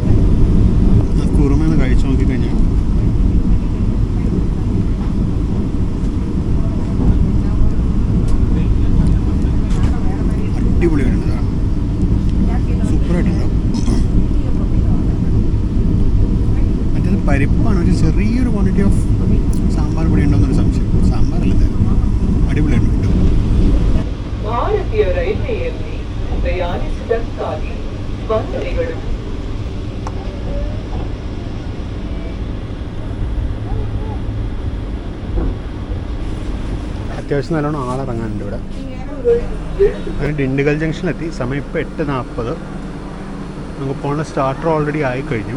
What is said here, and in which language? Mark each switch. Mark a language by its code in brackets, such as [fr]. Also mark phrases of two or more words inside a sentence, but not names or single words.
[ml] കുറുമെന്ന് കഴിച്ച് നോക്കിക്കഴിഞ്ഞാൽ അടിപൊളിയായിട്ടുണ്ട്. സൂപ്പറായിട്ടുണ്ടാവും. മറ്റേത് പരിപ്പാണ്, ഒരു ചെറിയൊരു [en] quantity of [ml] സാമ്പാർ പൊടി ഉണ്ടോയെന്നൊരു സംശയം. സാമ്പാറല്ല, അടിപൊളിയായിട്ട് കിട്ടും. [kn] ಭಾರತೀಯ ರೈಲ್ವೆಯಲ್ಲಿ ಪ್ರಯಾಣಿಸಿದಕ್ಕಾಗಿ ವಂದನೆಗಳು. [ml] അത്യാവശ്യം നല്ലോണം ആളിറങ്ങാനുണ്ട് ഇവിടെ. അങ്ങനെ ഡിണ്ടുകൽ ജംഗ്ഷനിലെത്തി. സമയം ഇപ്പോൾ 8:40. നമുക്ക് പോകേണ്ട [en] starter already [ml] ആയിക്കഴിഞ്ഞു.